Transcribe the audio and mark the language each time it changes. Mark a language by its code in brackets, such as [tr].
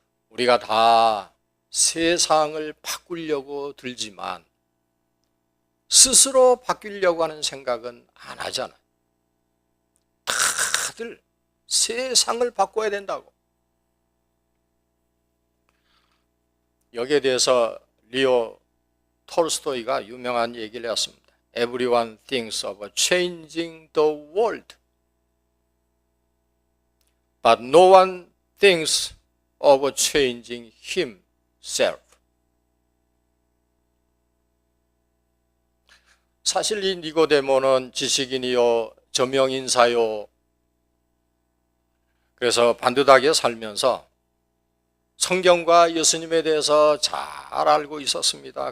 [ko] 우리가 다 세상을 바꾸려고 들지만 스스로 바뀌려고 하는 생각은 안 하잖아요. 다들 세상을 바꿔야 된다고. 여기에 대해서 리오 톨스토이가 유명한 얘기를 했습니다. [en] Everyone thinks of changing the world, but no one thinks of changing himself. [ko] 사실 이 니고데모는 지식인이요 저명인사요, 그래서 반듯하게 살면서 성경과 예수님에 대해서 잘 알고 있었습니다.